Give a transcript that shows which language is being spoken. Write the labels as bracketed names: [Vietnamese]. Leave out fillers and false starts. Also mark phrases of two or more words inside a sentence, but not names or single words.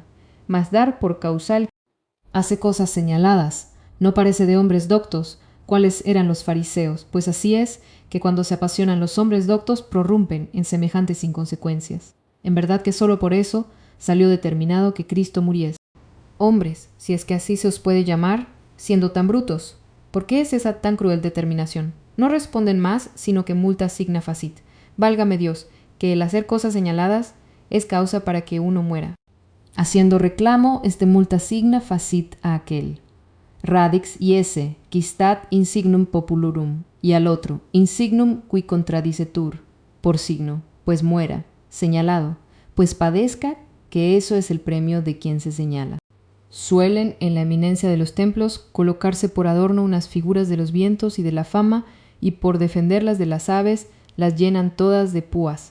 [Spanish] Mas dar por causal hace cosas señaladas, no parece de hombres doctos, cuáles eran los fariseos, pues así es que cuando se apasionan los hombres doctos prorrumpen en semejantes inconsecuencias. En verdad que sólo por eso salió determinado que Cristo muriese. Hombres, si es que así se os puede llamar, siendo tan brutos, ¿por qué es esa tan cruel determinación? No responden más, sino que [Latin] multa signa facit. [Spanish] Válgame Dios, que el hacer cosas señaladas es causa para que uno muera. Haciendo reclamo, [Latin] multa signa facit [Spanish] a aquel. [Latin] Radix iese, quistat insignum populorum, [Spanish] y al otro, [Latin] insignum qui contradicetur, [Spanish] por signo, pues muera, señalado, pues padezca, que eso es el premio de quien se señala. Suelen, en la eminencia de los templos, colocarse por adorno unas figuras de los vientos y de la fama, y por defenderlas de las aves, las llenan todas de púas.